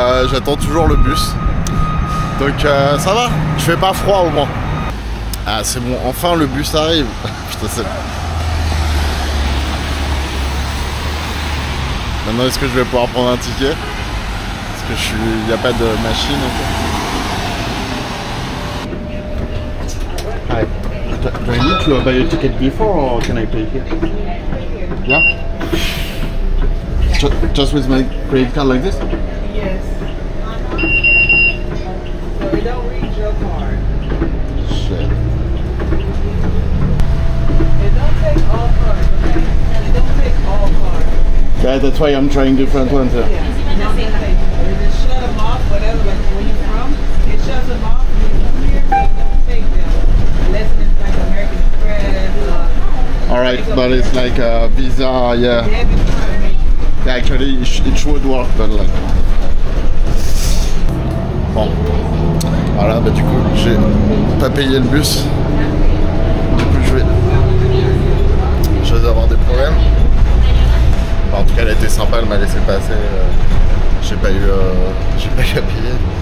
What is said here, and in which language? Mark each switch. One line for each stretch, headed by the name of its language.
French: J'attends toujours le bus. Donc ça va, je fais pas froid au moins. Ah, c'est bon, enfin le bus arrive. Putain, c'est... Maintenant, est-ce que je vais pouvoir prendre un ticket? Parce que il n'y a pas de machine.
English: Hi. Do I need to buy a ticket before or can I pay here? Yeah? Just with my credit card like this? Yes. So they don't read your card. Shit. They don't take all cards, okay? They don't take all cards. Yeah, that's why I'm trying different ones. Yeah. They just shut them off, whatever, like where you're from, it shuts them off. When you come here, they don't take them. Unless it's like American Express. Alright, but it's like a Visa, yeah. Debit card, maybe. Yeah, actually, it should work, but like...
French: Bon. Voilà, bah du coup, j'ai pas payé le bus. Du coup, je vais avoir des problèmes. Enfin, en tout cas, elle a été sympa, elle m'a laissé passer. J'ai pas eu à payer.